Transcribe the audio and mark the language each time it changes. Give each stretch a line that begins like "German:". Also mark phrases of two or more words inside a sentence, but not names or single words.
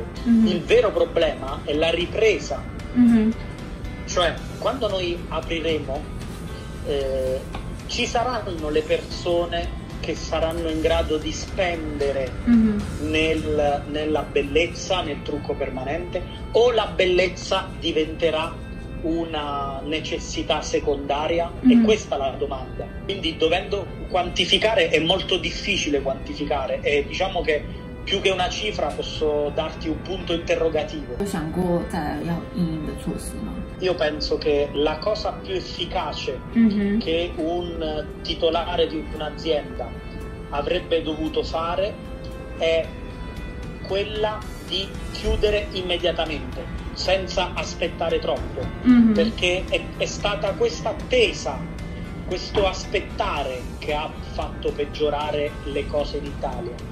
Italian: Il vero problema è la ripresa. Cioè, quando noi apriremo, ci saranno le persone che saranno in grado di spendere nella bellezza, nel trucco permanente, o la bellezza diventerà una necessità secondaria? E questa è la domanda. Quindi dovendo quantificare è molto difficile quantificare e diciamo che più che una cifra posso darti un punto interrogativo.
Chinese: 有想过再来要因应的措施吗？
Italian: Io penso che la cosa più efficace che un titolare di un'azienda avrebbe dovuto fare è quella di chiudere immediatamente, senza aspettare troppo, perché è stata questa attesa, questo aspettare che ha fatto peggiorare le cose in Italia.